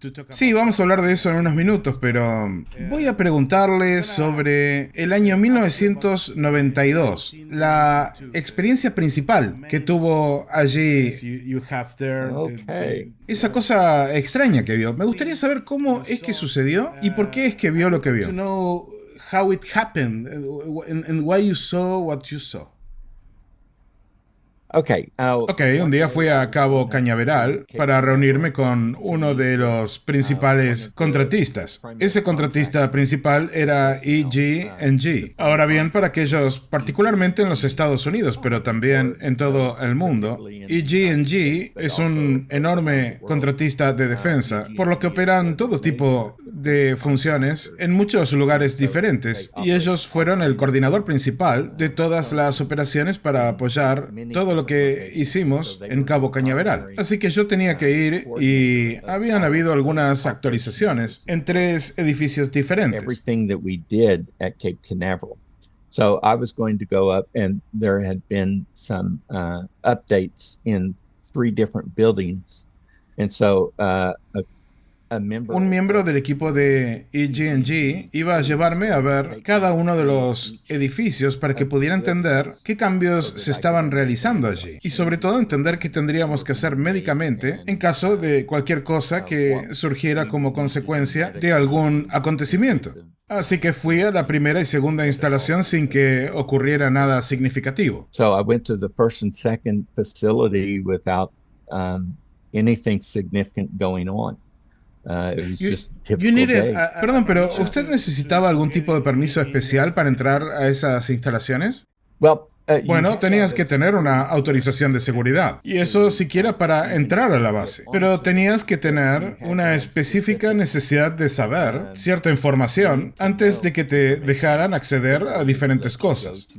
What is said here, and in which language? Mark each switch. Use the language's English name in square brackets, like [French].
[Spanish] Sí, vamos a hablar de eso en unos minutos, pero voy a preguntarle sobre el año 1992, la experiencia principal que tuvo allí. [English] Okay. [Spanish] Esa cosa extraña que vio. Me gustaría saber cómo es que sucedió y por qué es que vio lo que vio. [English] To know how it happened and why you saw what you saw. Okay. [Spanish] Ok, un día fui a Cabo Cañaveral para reunirme con uno de los principales contratistas. Ese contratista principal era EG&G. Ahora bien, para aquellos, particularmente en los Estados Unidos, pero también en todo el mundo, EG&G es un enorme contratista de defensa, por lo que operan todo tipo de funciones en muchos lugares diferentes, y ellos fueron el coordinador principal de todas las operaciones para apoyar todo lo que hicimos en Cabo Cañaveral. Así que yo tenía que ir y habían habido algunas actualizaciones en 3 edificios diferentes. [English] Everything that we did at Cape Canaveral. So I was going to go up, and there had been some updates in 3 different buildings, and so [Spanish] Un miembro del equipo de EG&G iba a llevarme a ver cada uno de los edificios para que pudiera entender qué cambios se estaban realizando allí y sobre todo entender qué tendríamos que hacer médicamente en caso de cualquier cosa que surgiera como consecuencia de algún acontecimiento. Así que fui a la primera y segunda instalación sin que ocurriera nada significativo. [English] So I went to the first and second facility without anything significant going on. It was just typical day. [Spanish] Perdón, pero ¿usted necesitaba algún tipo de permiso especial para entrar a esas instalaciones? [English] Well, [Spanish] Bueno, tenías que tener una autorización de seguridad, y eso siquiera para entrar a la base. Pero tenías que tener una específica necesidad de saber cierta información antes de que te dejaran acceder a diferentes cosas.